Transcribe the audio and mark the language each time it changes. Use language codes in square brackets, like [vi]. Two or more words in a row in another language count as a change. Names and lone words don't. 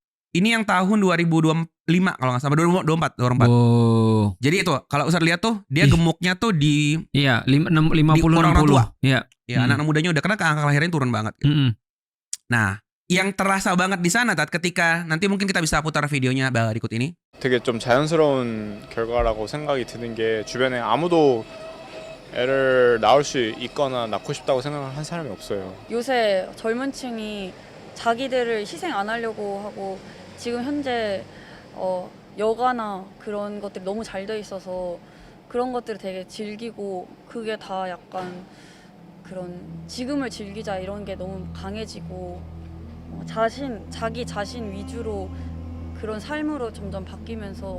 [id] Ini yang tahun 2025 kalau nggak salah 2024. Oh. Jadi itu kalau Ustaz lihat tuh dia gemuknya tuh di 50 orang 60. tua. Iya. Ya anak mudanya udah karena angka lahirnya turun banget. Gitu. Nah, yang terasa banget di sana Tat ketika nanti mungkin kita bisa putar videonya berikut ini. [ko] 되게 좀 자연스러운 결과라고 생각이 드는 게 주변에 아무도 애를 낳을 수 있거나 낳고 싶다고 생각한 사람이 없어요. 요새 젊은 층이 자기들을 희생 안 하려고 하고 지금 현재 여가나 그런 것들이 너무 잘 돼 있어서 그런 것들을 되게 즐기고 그게 다 약간 그런 지금을 즐기자 이런 게 너무 강해지고 자기 자신 위주로 그런 삶으로 점점 바뀌면서